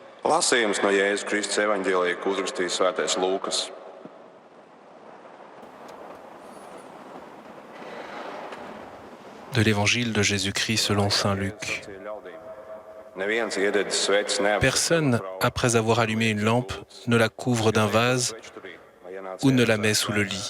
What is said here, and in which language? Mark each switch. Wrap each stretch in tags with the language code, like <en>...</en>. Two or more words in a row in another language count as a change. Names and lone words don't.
<lv>Lasījums no Jēzus Kristus evaņģēlija, ko uzrakstīja svētais Lūkas.</lv> <fr>De l'évangile de Jésus-Christ selon saint Luc. Personne, après avoir allumé une lampe, ne la couvre d'un vase ou ne la met sous le lit.</fr>